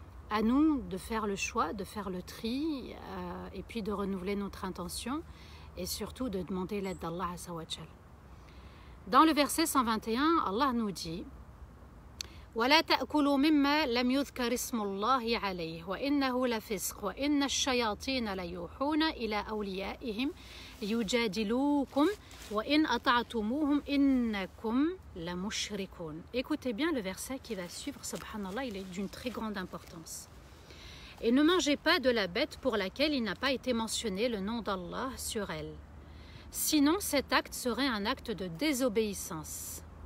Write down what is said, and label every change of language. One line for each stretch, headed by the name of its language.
French: À nous de faire le choix, de faire le tri, et puis de renouveler notre intention, et surtout de demander l'aide d'Allah Azza wa Jal. Dans le verset 121, Allah nous dit:
Arabic: ولا تأكلوا مما لم يذكر اسم الله عليه وإنه لفسق وإن الشياطين ليوحون إلى أوليائهم يجادلوكم وإن أطعتموهم إنكم لمشركون.
French: Écoutez bien le verset qui va suivre, subhanallah, il est d'une très grande importance. Et ne mangez pas de la bête pour laquelle il n'a pas été mentionné le nom d'Allah sur elle. Sinon cet acte serait un acte de désobéissance.